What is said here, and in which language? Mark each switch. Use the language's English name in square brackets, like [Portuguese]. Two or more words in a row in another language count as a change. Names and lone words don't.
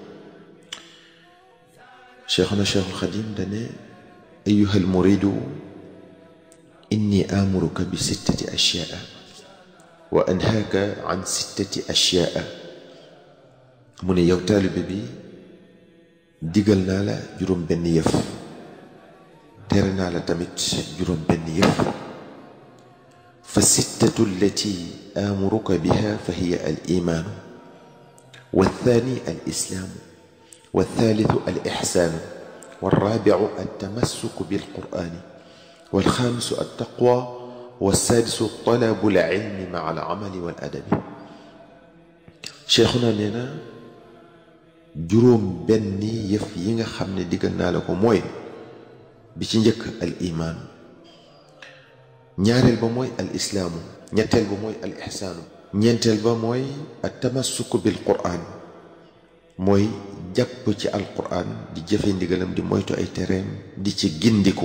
[Arabic] cheikhul xadim dane أيها المريد إني آمرك بستة أشياء وأنهاك عن ستة أشياء. [Wolof] mu ne yow taalibe bi digal naa la juróom benn yëf, tere naa la tamit juróom benn yëf. [Arabic] فالستة التي آمرك بها فهي الإيمان والثاني الإسلام والثالث الإحسان والرابع التمسك بالقرآن والخامس التقوى والسادس طلب العلم مع العمل والأدب. شيخنا نينا [Wolof] juróom benn yëf yi nga xam ne diggal naa la ko mooy bi ci njëkk [Arabic] الإيمان, [Wolof] ñaareel ba mooy [Arabic] الإسلام, [Wolof] ñetteel ba mooy [Arabic] الإحسان, [Wolof] ñeenteel ba mooy [Arabic] التمسك بالقرآن, [Wolof] mooy jàpp ci [Arabic] القرآن [Wolof] di jëfe ndigalam di moytu ay tereem di ci gindiku.